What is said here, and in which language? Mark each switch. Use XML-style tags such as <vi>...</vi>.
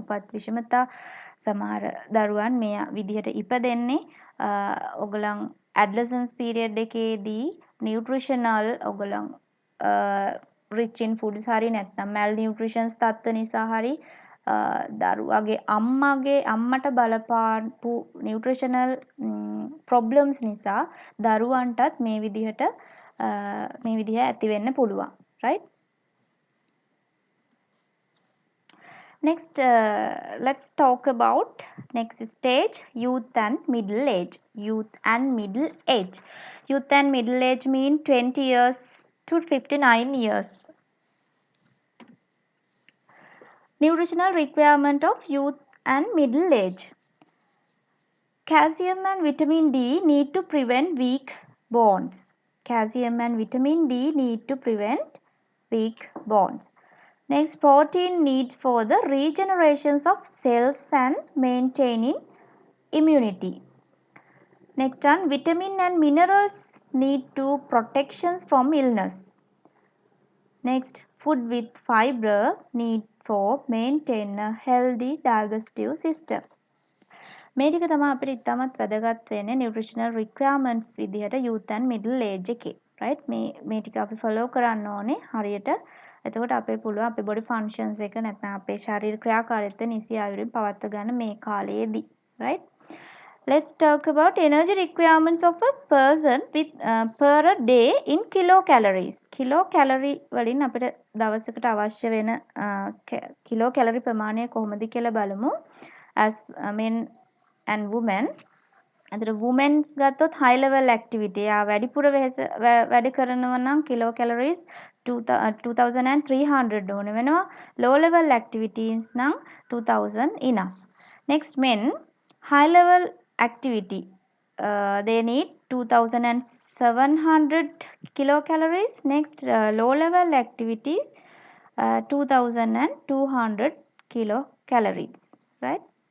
<si>උපත් විෂමතා සමහර දරුවන් මේ විදිහට ඉපදෙන්නේ ඔයගලන්</si> <en>adolescence period</en> <si>එකේදී nutritional ඔයගලන්</si> <en>rich in foods</en> <si>හරි නැත්නම් malnutrition තත්ත්ව නිසා හරි දරුවගේ අම්මට බලපාපු නිවුට්‍රිෂනල් ප්‍රොබ්ලම්ස් නිසා දරුවන්ටත් මේ විදිහ ඇති වෙන්න පුළුවන්, right?</si> <en>Next, let's talk about next stage, youth and middle age. Youth and middle age. Youth and middle age mean 20 years to 59 years. Nutritional requirement of youth and middle age. Calcium and vitamin D need to prevent weak bones. Calcium and vitamin D need to prevent weak bones. Next, protein needs for the regenerations of cells and maintaining immunity. Next one, vitamin and minerals need to protections from illness. Next, food with fiber need for maintain a healthy digestive system.</en> <si>මේ ටික තමයි අපිට ඉතාමත් වැදගත් වෙන්නේ</si> <en>nutritional requirements</en> <si>විදිහට</si> <en>youth and middle age</en> <si>එකේ,</si> <en>right?</en> <si>මේ ටික අපි follow කරන්න ඕනේ හරියට. එතකොට අපේ පුළුවන් අපේ</si> <en>body functions</en> <si>එක නැත්නම් අපේ ශරීර ක්‍රියාකාරීත්වය නිසි ආයුරින් පවත්වා ගන්න මේ කාලයේදී,</si> <en>right? Let's talk about energy requirements of a person with per a day in kilocalories.</en> <si>Kilocalorie වලින් අපිට දවසකට අවශ්‍ය වෙන kilocalorie ප්‍රමාණය කොහොමද කියලා බලමු.</si> <en>As men and women.</en> <si>අතට</si> <en>women's</en> <si>ගත්තොත්</si> <en>high level activity</en> <si>වැඩිපුර වැඩ කරනවා නම්</si> <en>kilocalories 2300</en> <si>ඕන වෙනවා.</si> <en>Low level activities</en> <si>නම්</si> <en>2000 enough. Next, men high level activity they need 2700 kilocalories. Next, low level activity 2200 kilocalories, right?</en>